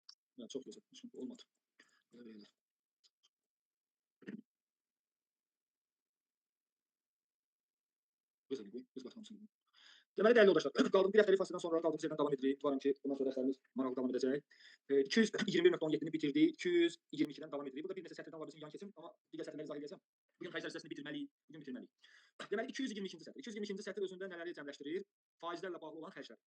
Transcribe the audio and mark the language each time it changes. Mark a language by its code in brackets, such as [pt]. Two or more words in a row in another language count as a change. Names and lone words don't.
[tr] Yani çok güzel. Çünkü olmadı. Böyle. Güzel gibi. Biz başlamışız. [az] Deməli, dəyərli yoldaşlar, qaldığımız bir həftəlik fasildən sonra qaldığımız yerdən davam edirik. Ümidvaram ki, bundan sonra dərslərimiz maraqlı davam edəcək. 221.17-ni bitirdik. 222-dən davam edirik. Burada bir neçə sətirdən var bizim yan keçim, amma digər sətirləri izah edəcəm. Bugün xərclər hissəsini bitirməliyik. Bugün bitirməliyik. Deməli, 222-ci sətir. 222-ci sətir özündə nələri cəmləşdirir? Faizlərlə bağlı olan xərclər.